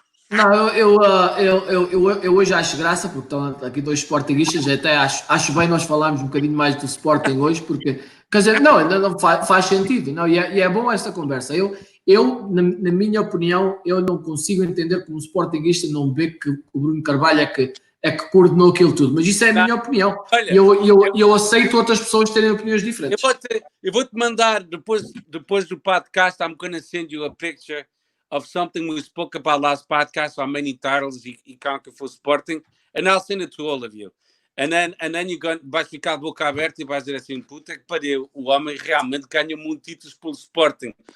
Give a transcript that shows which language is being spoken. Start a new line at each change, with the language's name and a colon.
Portuguese: Não, eu hoje acho graça, porque estão aqui dois sportinguistas, até acho bem nós falarmos um bocadinho mais do Sporting hoje, porque, quer dizer, não faz sentido, não, e é bom esta conversa. Na minha opinião, eu não consigo entender como um sportinguista não vê que o Bruno Carvalho é que coordenou aquilo tudo, mas isso é a minha opinião. Olha, e eu aceito outras pessoas terem opiniões diferentes. Eu vou-te mandar, depois do podcast,
English: I'm going to send you a picture of something we spoke about last podcast on many titles he conquered for Sporting, and I'll send it to all of you. And then
Portuguese: vais ficar de boca aberta e vais dizer assim, puta que pariu, o homem realmente ganha muitos títulos pelo Sporting.